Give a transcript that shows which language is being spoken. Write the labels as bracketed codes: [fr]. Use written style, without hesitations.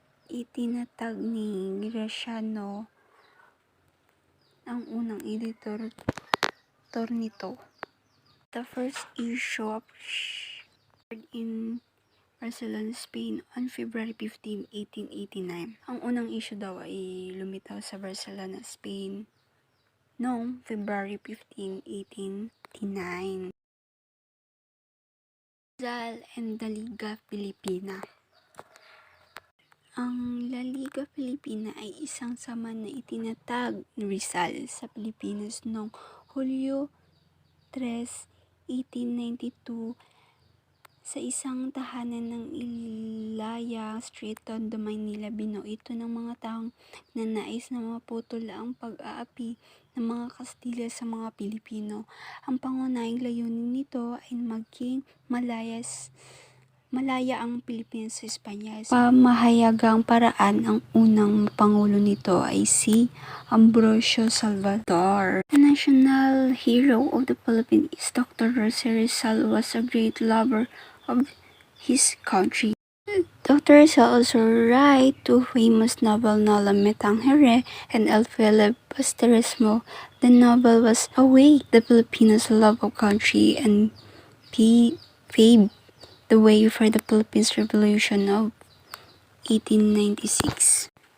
[tl] Itinatag ni Graciano ang unang editor nito. [en] The first issue appeared in Barcelona, Spain on February 15, 1889. [tl] Ang unang issue daw ay lumitaw sa Barcelona, Spain noong February 15, 1889. [en] Rizal and the Liga Filipina. [tl] Ang La Liga Filipina ay isang samahan na itinatag ni Rizal sa Pilipinas noong Hulyo 3, 1892 sa isang tahanan ng Ilaya Street, Tondo, Maynila. Binuo ito ng mga taong nanais na maputol ang pag-aapi ng mga Kastila sa mga Pilipino. Ang pangunahing layunin nito ay maging malaya ang Pilipinas sa Espanya. Pamahayagang paraan, ang unang pangulo nito ay si Ambrosio Salvador. [en] The national hero of the Philippines is Dr. Jose Rizal, was a great lover of his country. Dr. Rizal also wrote two famous novels, Nola Me Tangere and El Felipe Basterismo. The novel was Awake the Filipinos' love of country and paved the way for the Philippines Revolution of 1896.